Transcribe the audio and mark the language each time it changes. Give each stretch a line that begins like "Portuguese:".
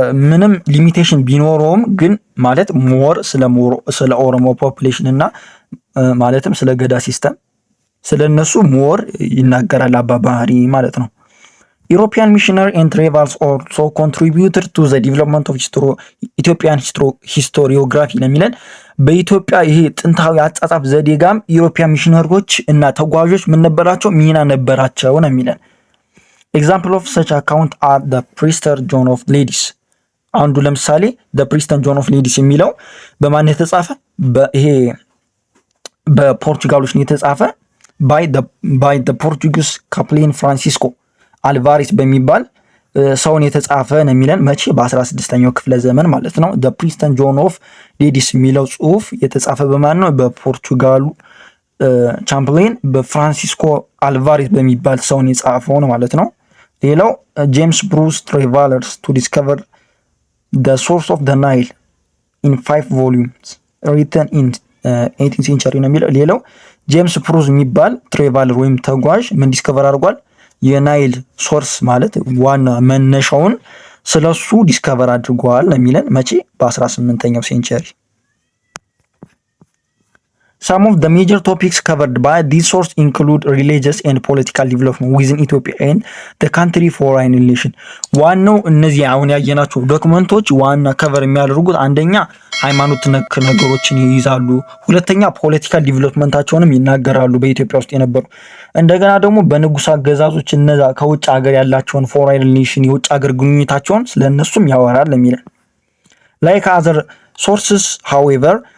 Amharic: ምንም ሊሚቴሽን ቢኖረውም ግን ማለት ሞር ስለ ኦሮሞ ፖፑሌሽን እና ማለትም ስለ ገዳ ሲስተም ስለነሱ ሞር ይናገራል አባ ባህሪ ማለት ነው።
English: European missionary and travels also contributed to the development of Ethiopian historiography
Amharic: ለሚለን በኢትዮጵያ ይሄ ጥንታዊ አጻጻፍ ዘዴ ጋም ዩሮፒያን ሚሽነሪዎች እና ተጓዦች ምን ነበራቸው? ሚና ነበራቸው ነው የሚለን።
English: Example of such account are the Prester John of Ladies
Amharic: አንዱ ለምሳሌ the Prester John of Ladies የሚለው በማን የተጻፈ? ይሄ በፖርቹጋሎች ነው የተጻፈ
English: by the Portuguese chaplain
Amharic: Francisco አልቫሪስ በሚባል ሰውን የተጻፈ ነው የሚለን። መቼ? በ16ኛው ክፍለ ዘመን ማለት ነው። the Prester John of Ladies የሚለው ጽሁፍ የተጻፈ በማን ነው? በፖርቹጋሉ ቻምፕሌን በፍራንሲስኮ አልቫሪስ በሚባል ሰውን የጻፈው ነው ማለት ነው። ሌላው ጄምስ ብሩስ ትራቨለርስ
English: to discover the source of the Nile in 5 volumes written in 18th century
Amharic: ነው የሚለው። ሌላው ጄምስ ብሩስ የሚባል ትራቨለር ወይም ተጓዥ ምን ዲስከቨር አድርጓል? የናይል ሶርስ ማለት ዋና መነሻውን ስለሱ ዲስከቨር አድርጓል ነው የሚለን። መቼ? በ18ኛው ሴንቸሪ።
English: Some of the major topics covered by these sources include religious and political development within Ethiopia and the country foreign relation.
Amharic: ዋናው እነዚህ አሁን ያየናቸው ዶክመንቶች ዋና ከቨር የሚያደርጉት አንደኛ ሃይማኖት ነክ ነገሮችን ይይዛሉ፣ ሁለተኛ ፖለቲካል ዲቨሎፕመንታቸውንም ይናገራሉ በኢትዮጵያ ውስጥ የነበሩ። እንደገና ደግሞ በንጉስ አገዛዞች እነዛ ከውጭ ሀገር ያላቸውን ፎreign relation የውጭ ሀገር ግንኙነታቸውን ስለነሱም ያወራል የሚለን።
English: Like other sources however